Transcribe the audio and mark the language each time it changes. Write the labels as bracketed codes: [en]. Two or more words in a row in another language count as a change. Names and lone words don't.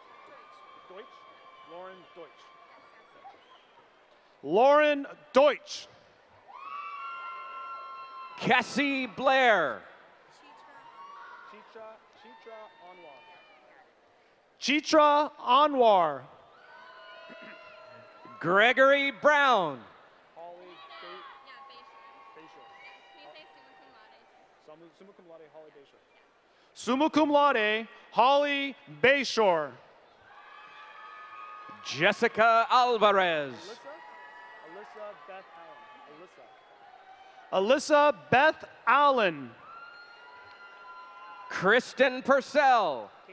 [en] Lauren Deutsch. Cassie Blair. Chitra Anwar. Gregory Brown. [la] Summa cum laude, [en] Holly Bayshore. Jessica Alvarez. Alyssa Beth Allen. Kristen Purcell.